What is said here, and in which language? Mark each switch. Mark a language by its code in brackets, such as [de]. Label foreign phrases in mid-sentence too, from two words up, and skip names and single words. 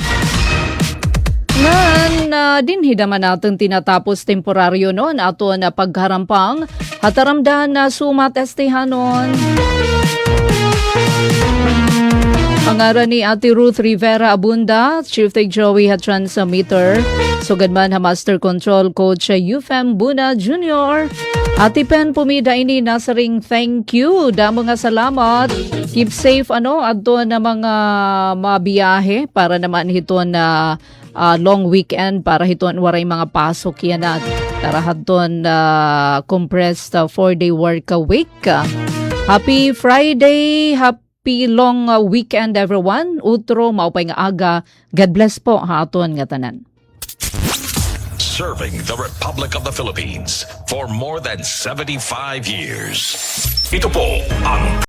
[war] Ngan dinhi naman natin tinatapos temporaryo aton pagharampang hataramdan na sumat estehanon. Pangaran ni Ate Ruth Rivera Abunda, Chief Tech Joey Transmitter, sugad man Master Control Coach Yufem Buna Jr. Ate Pen pumida ini nasaring [en] thank you. [war] Damo nga salamat. [en] Keep safe [war] adto na mga mabiyahe para naman hiton na [en] long weekend [war] para hiton waray mga pasok yan Tarahaton [en] compressed 4-day work week. Happy Friday, happy long weekend everyone. [war] Utro maupay nga aga. God bless po haton nga tanan. [en] Serving the Republic of the Philippines for more than 75 years. [war] Ito po ang